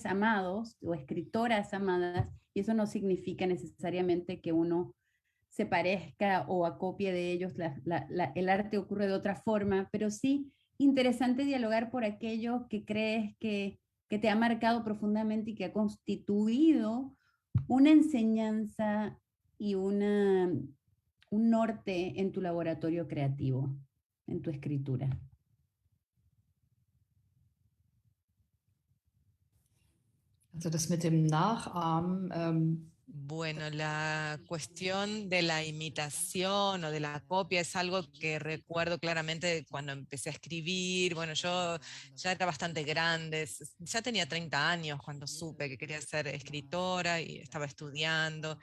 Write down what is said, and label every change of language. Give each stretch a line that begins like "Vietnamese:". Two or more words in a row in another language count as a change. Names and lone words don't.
Spanish: amados o escritoras amadas, y eso no significa necesariamente que uno se parezca o acopie de ellos, el arte ocurre de otra forma, pero sí interesante dialogar por aquello que crees que te ha marcado profundamente y que ha constituido una enseñanza y un norte en tu laboratorio creativo, en tu escritura.
German: Also das mit dem Nachahmen.
Spanish: Bueno, la cuestión de la imitación o de la copia es algo que recuerdo claramente cuando empecé a escribir. Bueno, yo ya era bastante grande, ya tenía 30 años cuando supe que quería ser escritora y estaba estudiando.